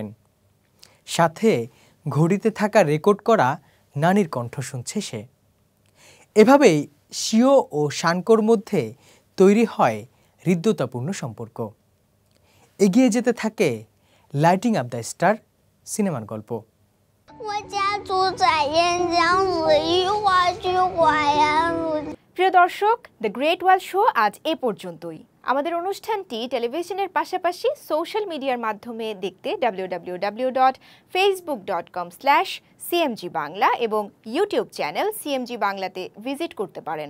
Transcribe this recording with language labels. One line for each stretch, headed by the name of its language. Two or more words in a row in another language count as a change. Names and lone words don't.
Bangla: সাথে ঘড়িতে থাকা রেকর্ড করা নানির কণ্ঠ শুনছে সে। এভাবেই শিও ও সানকোর মধ্যে তৈরি হয় হৃদ্যতাপূর্ণ সম্পর্ক। এগিয়ে যেতে থাকে লাইটিং আপ দ্য স্টার সিনেমার গল্প।
Chinese: 我家住在燕江市裕化区华阳路。
Bangla: প্রিয় দর্শক, দ্য গ্রেট ওয়াল শো আজ এ পর্যন্তই। আমাদের অনুষ্ঠানটি টেলিভিশনের পাশাপাশি
English: social media
Bangla: মাধ্যমে দেখতে www.facebook.com/cmg বাংলা এবং
English: YouTube channel
Bangla: সিএমজি বাংলাতে ভিজিট করতে পারেন।